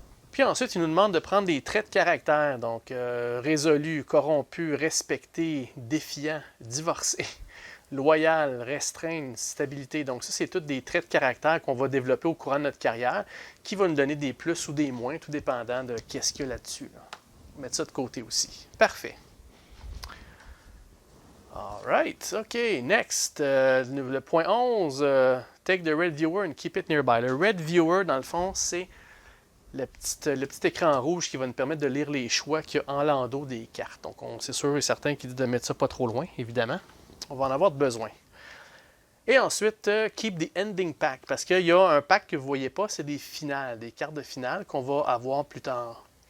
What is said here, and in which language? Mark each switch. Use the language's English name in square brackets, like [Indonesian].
[French] Puis ensuite, il nous demande de prendre des traits de caractère, donc résolu, corrompu, respecté, défiant, divorcé, loyal, restreint, stabilité. Donc ça, c'est tous des traits de caractère qu'on va développer au courant de notre carrière, qui va nous donner des plus ou des moins, tout dépendant de qu'est-ce qu'il y a là-dessus. Là. On va mettre ça de côté aussi. Parfait. [English] All right. OK, next. [French] Le point 11, [English] take the red viewer and keep it nearby. [French] Le red viewer, dans le fond, c'est le petit écran rouge qui va nous permettre de lire les choix qu'il y a en landau des cartes. Donc, c'est sûr et certain qu'il dit de mettre ça pas trop loin, évidemment. On va en avoir besoin. Et ensuite, [English] keep the ending pack, [French] parce qu'il y a un pack que vous ne voyez pas, c'est des finales, des cartes de finale qu'on va avoir plus tard.